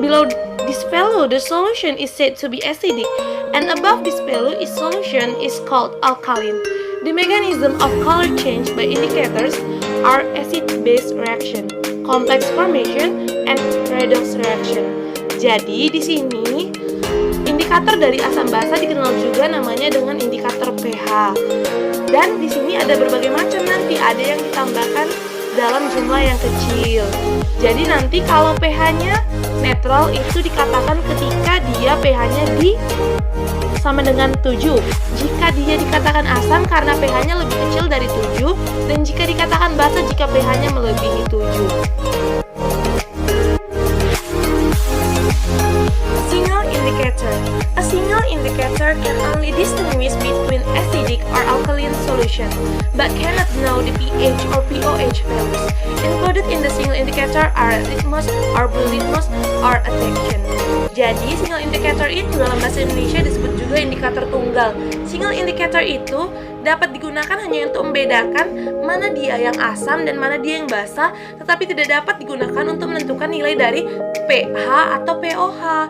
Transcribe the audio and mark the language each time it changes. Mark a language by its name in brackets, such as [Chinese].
[English] Below this value, the solution is said to be acidic, and above this value, its solution is called alkaline. The mechanism of color change by indicators are acid-base reaction, complex formation, and redox reaction. [Indonesian] Jadi di sini indikator dari asam basa dikenal juga namanya dengan indikator pH. Dan di sini ada berbagai macam, nanti ada yang ditambahkan dalam jumlah yang kecil. Jadi nanti kalau pH-nya netral itu dikatakan ketika dia pH-nya di sama dengan 7. Jika dia dikatakan asam karena pH-nya lebih kecil dari 7, dan jika dikatakan basa jika pH-nya melebihi 7. [English] Single indicator. A single indicator can only distinguish between acidic or alkaline solution, but cannot know the pH or pOH values. Included in the single indicator are litmus or blue litmus or attraction. [Indonesian] Jadi, single indicator itu dalam bahasa Indonesia disebut juga indikator tunggal. Single indicator itu dapat digunakan hanya untuk membedakan mana dia yang asam dan mana dia yang basa, tetapi tidak dapat digunakan untuk menentukan nilai dari pH atau pOH.